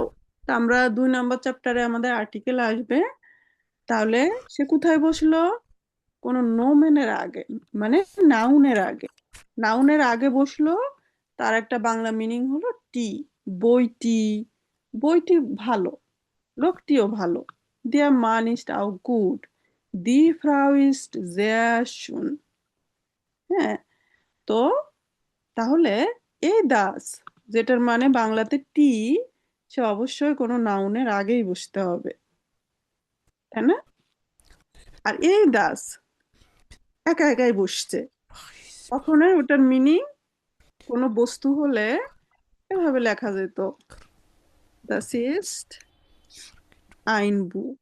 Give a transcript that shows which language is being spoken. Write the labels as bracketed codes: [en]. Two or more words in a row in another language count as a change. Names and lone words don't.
[bn] তা আমরা 2 নম্বর চ্যাপ্টারে আমাদের আর্টিকেল আসবে, তাহলে সে কোথায় বসলো? কোনো নোমেনের আগে, মানে নাউনের আগে। নাউনের আগে বসলো, তার একটা বাংলা মিনিং হলো টি, বইটি। বইটি ভালো, লোকটিও ভালো। [de] Der Mann ist auch gut. Die Frau ist sehr schön. [bn] হ্যাঁ তো তাহলে এই দাস যেটার মানে বাংলাতে টি, সে অবশ্যই কোনো নাউনের আগেই বসতে হবে, তাই না? আর এই দাস একা একাই বসছে, কখনোই ওটার মিনিং কোনো বস্তু হলে এভাবে লেখা যেত [de] Das ist ein Buch.